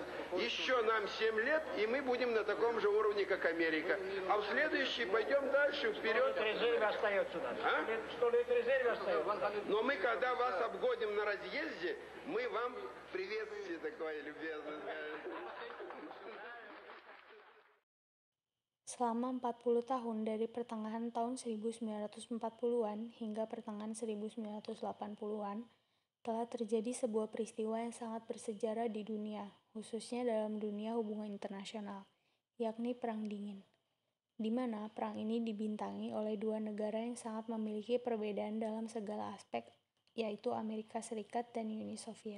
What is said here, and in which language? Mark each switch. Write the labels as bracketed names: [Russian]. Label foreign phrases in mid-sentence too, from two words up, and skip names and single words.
[Russian] Еще нам 7 лет, и мы будем на таком же уровне, как Америка. А в следующий пойдем дальше, вперед. 100 лет резерве остается у нас. 100 лет резерве остается. Но мы, когда вас обгоним на разъезде, мы вам приветствие такое любезное. [Indonesian] Selama 40 tahun dari pertengahan tahun 1940-an hingga pertengahan 1980-an, telah terjadi sebuah peristiwa yang sangat bersejarah di dunia, khususnya dalam dunia hubungan internasional, yakni Perang Dingin, di mana perang ini dibintangi oleh dua negara yang sangat memiliki perbedaan dalam segala aspek, yaitu Amerika Serikat dan Uni Soviet.